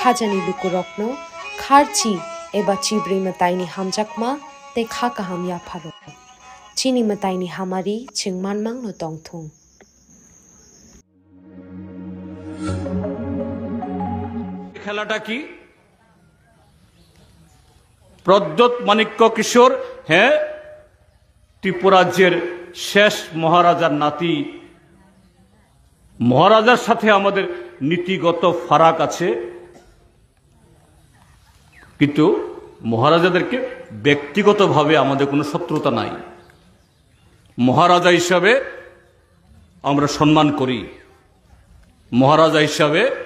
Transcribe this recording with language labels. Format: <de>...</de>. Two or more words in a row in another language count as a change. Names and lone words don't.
<trp>khajani lukurokno kharchi eba chibri mataini hamjakma te kha kaham ya pharo chini mataini hamari chingmanmang no tongthung</trp> <bn>খেলাটা কি প্রদ্যোৎ মাণিক্য কিশোর হ্যাঁ ত্রিপুরাজ্যের শেষ মহারাজার নাতি মহারাজার সাথে আমাদের নীতিগত ফারাক আছে কিন্তু মহারাজাদেরকে ব্যক্তিগতভাবে আমাদের কোনো শত্রুতা নাই মহারাজা হিসাবে আমরা সম্মান করি মহারাজা হিসাবে</bn>